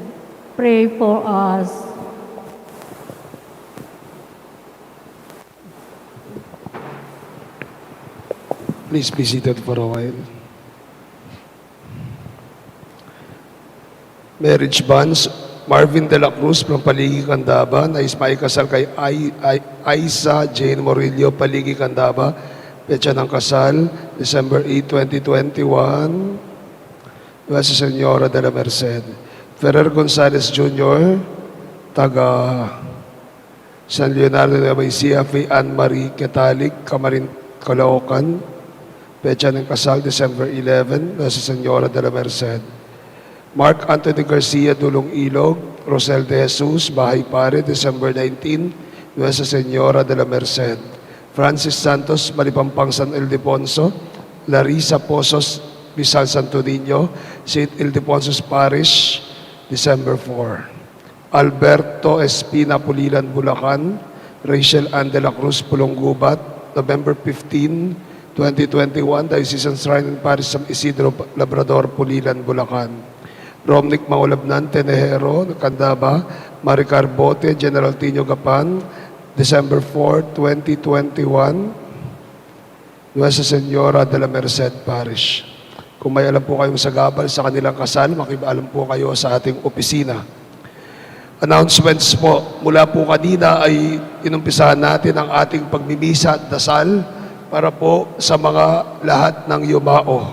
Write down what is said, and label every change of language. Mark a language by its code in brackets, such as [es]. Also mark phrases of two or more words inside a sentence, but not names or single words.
[en] Pray for us. Please be seated for a while. Marriage bonds, [tl] Marvin de la Cruz from Paligi, Candaba, nais maikasal kay Aisa Jane Morillo, Paligi, Candaba. Petsa ng kasal, December 8, 2021. Nuestra Señora de la Merced. Ferrer Gonzalez Jr., taga San Leonardo de Abaisia, Faye Ann Marie Catalic, Camarin, Caloocan. Petsa ng kasal, December 11, Nuestra Señora de la Merced. Mark Anthony Garcia, Dulong Ilog, Rosel de Jesus, Bahay Pare, December 19, Nuestra Señora de la Merced. Francis Santos, Malipampang, San Ildefonso. Larissa Pozos, Bisal Santo Niño, St. Ildefonso's Parish, December 4. Alberto Espina, Pulilan, Bulacan. Rachel Ann de la Cruz, Pulonggubat, November 15, 2021, Diocesan Shrine and Parish San Isidro, Labrador, Pulilan, Bulacan. Romnick Maulabnan, Tenejero, Candaba. Maricar Bote, General Tino Gapan, December 4, 2021, Nuestra Señora de la Merced Parish. Kung may alam po kayong sagabal sa kanilang kasal, makibaalam po kayo sa ating opisina. Announcements po, mula po kanina ay inumpisahan natin ang ating pagmimisa at dasal para po sa mga lahat ng yumao.